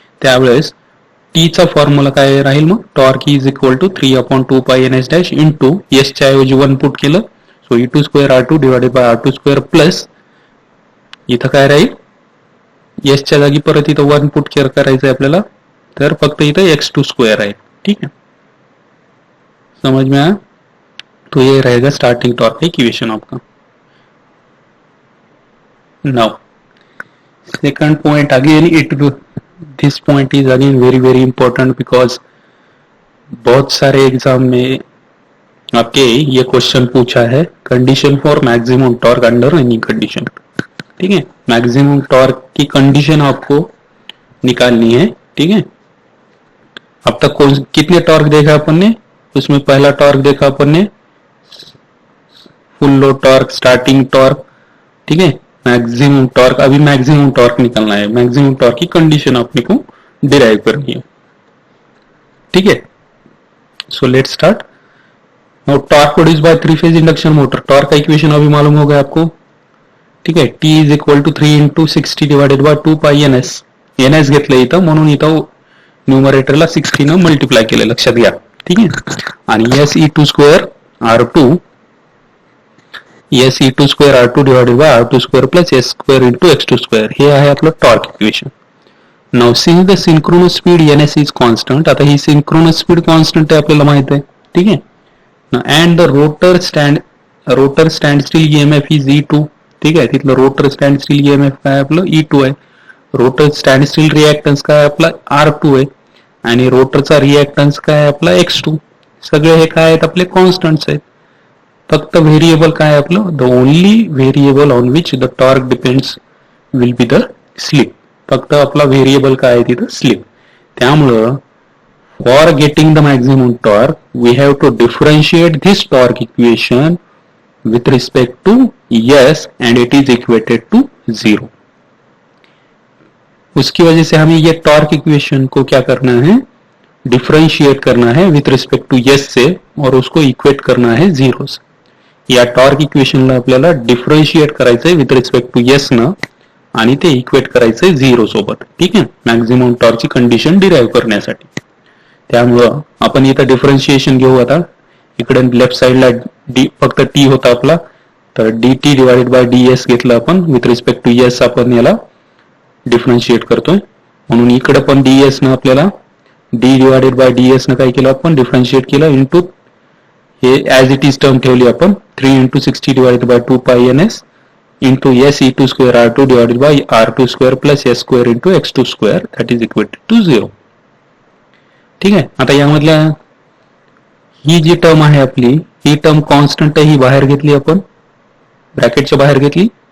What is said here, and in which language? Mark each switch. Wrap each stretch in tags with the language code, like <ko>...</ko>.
<mr>त्यावेळेस T चा formula काय राहील मग, टॉर्क इज इक्वल टू 3/2 पाय NS डॅश इंटू S च्या ऐवजी 1 पुट केलं, so E2 square R2 divided by R2 square plus इथं काय राहील, S च्या जागी परत इथं 1 पुट करायचं आहे आपल्याला, तर फक्त इथं X2 स्क्वेअर आहे.</mr> <hi>ठीक है, समझ में आया. तो ये रहेगा स्टार्टिंग टॉर्क इक्वेशन आपका.</hi> <en>now second point, again this point is again very very important because</en> <hi>बहुत सारे एग्जाम में आपके ये क्वेश्चन पूछा है,</hi> <en>Condition for maximum torque under any condition.</en> <hi>ठीक है, मैक्सिमम टॉर्क की कंडीशन आपको निकालनी है. ठीक है, अब तक कितने टॉर्क देखा अपन ने, उसमें पहला टॉर्क देखा अपन ने full load torque, starting torque. ठीक है, मैक्सिमम टॉर्क. अभी मैक्सिमम टॉर्क निकालना है, मैक्सिमम टॉर्क की कंडीशन अपने को डिराइव करनी है. ठीक है,</hi> <en>So let's start. Now torque produce by 3 phase induction motor.</en> <hi>Torque का इक्वेशन अभी मालूम हो गया आपको. ठीक है,</hi> <mr>T is equal to 3 into 60 divided by 2 पाय NS घेतलं इथं, म्हणून इथं न्यूमरेटरला 60 न मल्टिप्लाय केलं, लक्षात घ्या. ठीक आहे, आणि SE2 square R2 divided by R2 square plus S square into X2 square, हे आहे आपलं torque equation.</mr> <en>Now since the synchronous speed NS is constant.</en> <mr>आता ही सिंक्रोनस स्पीड कॉन्स्टंट आहे आपल्याला माहित आहे. ठीक आहे,</mr> <en>And the rotor standstill EMF is E2.</en> <mr>ठीक आहे, तिथलं रोटर स्टँड स्टील EMF काय आपलं E2 आहे. रोटर स्टँड स्टील रिएक्टन्स काय आपला R2 आहे, आणि रोटरचा रिएक्टन्स काय आपला X2. सगळे हे काय आहेत आपले कॉन्स्टंट्स आहेत. फक्त व्हेरिएबल काय आपलं,</mr> <en>The only variable on which the torque depends will be the slip.</en> <mr>फक्त आपला व्हेरिएबल काय आहे तिथं, स्लिप. त्यामुळं</mr> <en>For getting the maximum torque we have to differentiate this torque equation with respect to S and it is equated to 0.</en> <hi>उसकी वजह से हमें ये टॉर्क इक्वेशन को क्या करना है, डिफरेंशिएट करना है विथ रिस्पेक्ट टू S से, और उसको इक्वेट करना है 0 से.</hi> <mr>या टॉर्क इक्वेशनला आपल्याला डिफरेंशिएट करायचंय विथ रिस्पेक्ट टू S न, आणि ते इक्वेट करायचंय 0 सोबत. ठीक आहे, मॅक्झिमम टॉर्कची कंडिशन डिराईव्ह करण्यासाठी. त्यामुळं आपण इथं डिफरन्शिएशन घेऊ. आता इकडे लेफ्ट साइडला फक्त टी होता आपला, तर dt डिवाइडेड बाय ds घेतलं आपण. विथ रिस्पेक्ट टू s आपण याला डिफरन्शिएट करतोय, म्हणून इकडे पण ds न आपल्याला d डिवाइडेड बाय ds न काय केलं आपण, डिफरन्शिएट केलं इंटू हे ऍज इट इज टर्म ठेवली आपण</mr> <en>3 into 60 divided by 2 pi ns into s e2 square r2 divided by r2 square plus s square into x2 square that is equated to 0.</en> <mr>ठीक आहे, आता यामधल्या ही जी टर्म आहे आपली, ही टर्म कॉन्स्टंट ही बाहेर घेतली आपण, ब्रॅकेटच्या बाहेर घेतली.</mr>